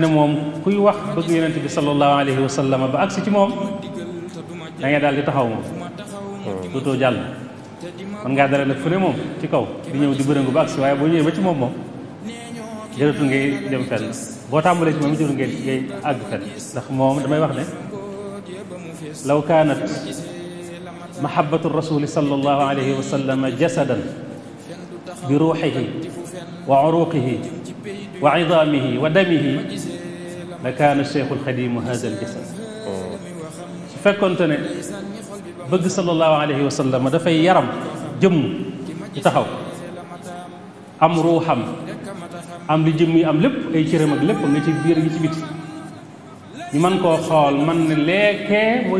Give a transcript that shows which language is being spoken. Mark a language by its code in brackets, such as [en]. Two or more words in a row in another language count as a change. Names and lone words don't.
[wo] moom kuy wax bëgg yonent bi [ar] صلى الله عليه وسلم [wo] ba agsi ci moom da ngay daal di taxaw moom dootoo jàll man ngaa dara nag fu ne moom ci kaw di ñëw di bërëngu ba agsi waaye boo ñëwee ba ci moom jërëtul ngay dem fenn boo tàmbalee ci moom jërëtul ngay àgg fenn ndax moom damay wax ne [ar] لو كانت محبة رسول صلى الله عليه وسلم جسدا بروحه وعروقه وعظامه ودمه لكان الشيخ الخادم هذا الجسد [wo] su fekkonte ne bëgg [ar] صلى الله عليه وسلم dafay [wo] yaram jëmm ci taxaw am ruuxam am li jëmm yi am lépp ay cëram ak lépp nga ci biir gi ci biti ñu mën koo xool man ne leekee mooy